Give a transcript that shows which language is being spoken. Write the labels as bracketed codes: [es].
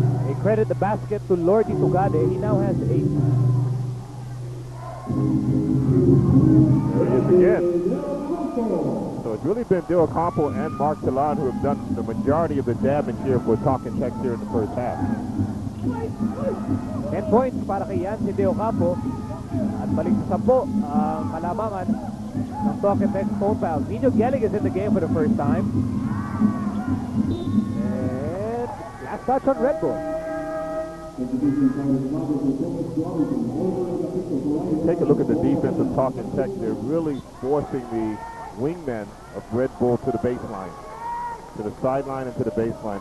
[en] They credit the basket to Lordy Tugade. He now has 8. There he is again. So it's really been De Ocampo and Mark Talan who have done the majority of the damage here for Talking Tech here in the first half. [tl] 10 points para kay Yancy De Ocampo. At balik sa 10 ang kalamangan ng Talking Tech Phonepals. [en] Nino Gelling is in the game for the first time. And last touch on Red Bull. Take a look at the defense of Talking Tech. They're really forcing the wingmen of Red Bull to the baseline, to the sideline and to the baseline.